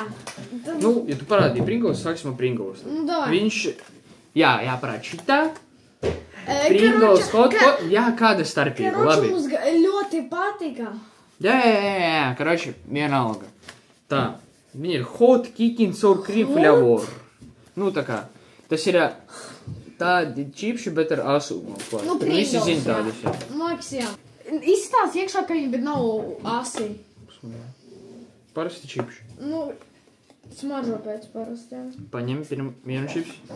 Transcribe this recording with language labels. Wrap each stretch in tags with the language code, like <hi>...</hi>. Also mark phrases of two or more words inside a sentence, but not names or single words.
<lv>Nu, ja tu parādīji Pringles, sāksim ar Pringles. Nu, davai. Viņš, jāparād šitā. Pringles, jā, kāda starpība, labi. Karoči mums ļoti patika. Jā, karoči, vienalga. Tā, viņi ir</lv> <en>hot kicking sour cream flavor.</en> <lv>Nu, tā kā, tas ir tādi čipši, bet ar asumu. Nu, Pringles, visi zin tādus, jā. Liekas, jā. Izstās iekšā, ka viņi, bet nav asi. Parasti čipši. Nu, smaržo pēc parastiem. Paņem vienu čipsi.</lv>